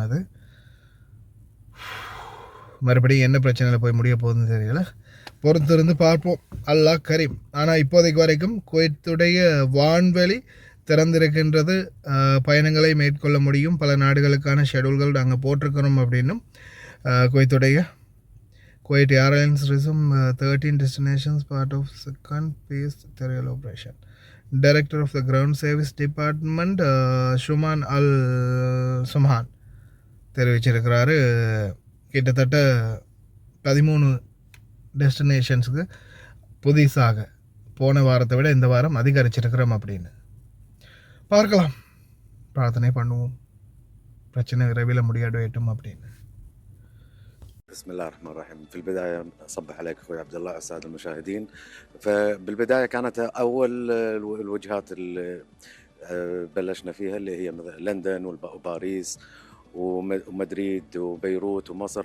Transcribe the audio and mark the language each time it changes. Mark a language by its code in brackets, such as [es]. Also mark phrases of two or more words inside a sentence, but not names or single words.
[ta] அது மறுபடியும் என்ன பிரச்சனையில் போய் முடிய போகுதுன்னு தெரியல, பொறுத்திருந்து பார்ப்போம். [ar] الله كريم. [ta] ஆனால் இப்போதைக்கு வரைக்கும் குவைத்துடைய வான்வெளி திறந்திருக்கின்றது, பயணங்களை மேற்கொள்ள முடியும். பல நாடுகளுக்கான ஷெடியூல்கள் நாங்கள் போட்டிருக்கிறோம் அப்படின்னும் [en] Kuwait Airlines resume 13 destinations part of second phase Terrial operation. Director of the Ground Service Department Shuman Al Sumhan தெரிவிச்சிருக்கிறாரு. [ta] கிட்டத்தட்ட 13 டெஸ்டினேஷன்ஸுக்கு புதிசாக போன வாரத்தை விட இந்த வாரம் அதிகரிச்சிருக்கிறோம் அப்படின்னு. பார்க்கலாம், பிரார்த்தனை பண்ணுவோம், பிரச்சனை விரைவில் முடியட்டும் அப்படின்னு. [ar] بسم الله الرحمن الرحيم. في البداية أصبح عليك أخوي عبد الله السادة المشاهدين. فبالبداية كانت أول الوجهات اللي بلشنا فيها اللي هي لندن وباريس ومدريد وبيروت ومصر.